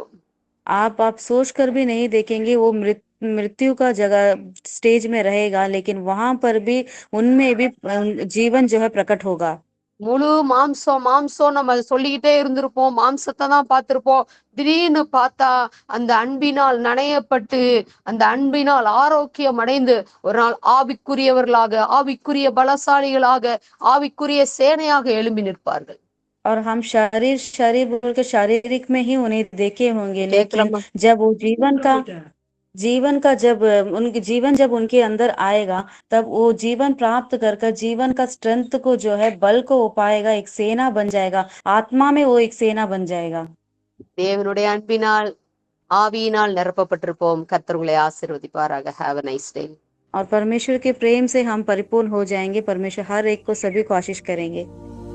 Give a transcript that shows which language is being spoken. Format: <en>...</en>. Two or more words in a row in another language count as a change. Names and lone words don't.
<hi>आप सोच कर भी नहीं देखेंगे, वो मृत्यु का जगह स्टेज में रहेगा, लेकिन वहां पर भी उनमें भी जीवन जो है प्रकट होगा।</hi> <ta>முழு மாம்சம் மாம்சம் நம்ம சொல்லிக்கிட்டே இருந்திருப்போம், மாம்சத்தை தான் பார்த்திருப்போம். திடீர்னு பார்த்தா அந்த அன்பினால் நனையப்பட்டு, அந்த அன்பினால் ஆரோக்கியம் அடைந்து ஒரு நாள் ஆவிக்குரியவர்களாக, ஆவிக்குரிய பலசாலிகளாக, ஆவிக்குரிய சேனையாக எழும்பி நிற்பார்கள்.</ta> <hi>और हम शरीर शरीर बोल के शारीरिक में ही उन्हें देखे होंगे, लेकिन</hi> <ta>கேட்கலாமா?</ta> <hi>जब वो उनके जीवन जब उनके अंदर आएगा, तब वो जीवन प्राप्त कर कर जीवन का स्ट्रेंथ को जो है बल को वो पाएगा, एक सेना बन जाएगा, आत्मा में वो एक सेना बन जाएगा।</hi> <ta>தேவனுடைய அன்பினால் ஆவியினால் நிரப்பப்பட்டிருப்போம். கர்த்தர் உங்களை ஆசீர்வதிப்பாராக.</ta> <en>ஹேவ் a nice day.</en> <hi>और परमेश्वर के प्रेम से हम परिपूर्ण हो जाएंगे। परमेश्वर हर एक को सभी को आशीष करेंगे।</hi>